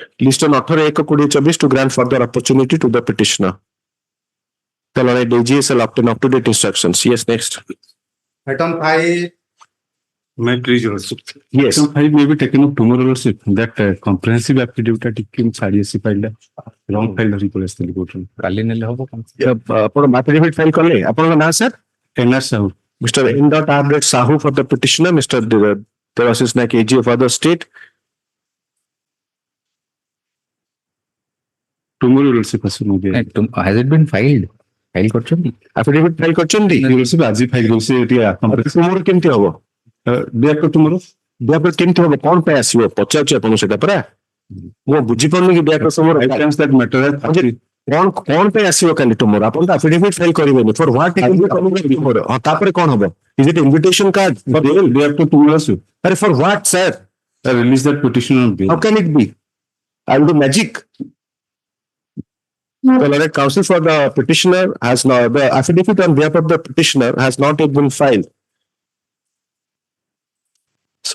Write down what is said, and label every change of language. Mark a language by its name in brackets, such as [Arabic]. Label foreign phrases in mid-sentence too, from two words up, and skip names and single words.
[English] List on 18/1/2024 to grant further opportunity to the petitioner. The Lord AGA shall obtain up-to-date instructions. Yes, next. Item 5, May I please, Your Lordship? Yes. Item 5 may be taken up tomorrow, Lordship. That comprehensive affidavit [Odia] ଟିକେ ଛାଡି ଆସି ଫାଇଲଟା [English] wrong file [Odia] ଧରି ପଳେଇ ଆସିଥିଲି କୋର୍ଟରୁ। କାଲି ନେଲେ ହବ କଣ? ଆପଣ [English] affidavit file [Odia] କଲେ? ଆପଣଙ୍କ ନାଁ ସାର୍? [English] M.S.Sahoo. Mr. M.S.Sahoo for the petitioner, Mr. Devashish Naik AG for the state. Tomorrow, Lordship, [Odia] ଆସିବ ମଧ୍ୟ। [English] Has it been filed? [Odia] File କରିଛନ୍ତି? [English] Affidavit file [Odia] କରିଛନ୍ତି? [English] Your Lordship, [Odia] ଆଜି ଫାଇଲ କରୁଛି ଟିକେ ତୁମର କେମିତି ହବ? [English] day after tomorrow। [Odia] ବ୍ୟାକର କେମିତି ହବ? କଣ ପାଇଁ ଆସିବ? ପଚାରୁଛି ଆପଣଙ୍କୁ ସେଟା ପରା। ମୁଁ ବୁଝିପାରୁନି କି ବ୍ୟାକର ସମର [English] I times that matter has [Odia] କଣ ପାଇଁ ଆସିବ କାଲି ତୁମର? ଆପଣ ତ [English] affidavit file [Odia] କରିବେନି। [English] For what it will be coming tomorrow? [Odia] ହଁ, ତାପରେ କଣ ହବ? [English] Is it invitation card? day after tomorrow ଆସିବ। ଆରେ for what, sir? I release that petition on bail. How can it be? I will do magic. The Learned Counsel for the petitioner has not, the affidavit on behalf of the petitioner has not yet been filed. So,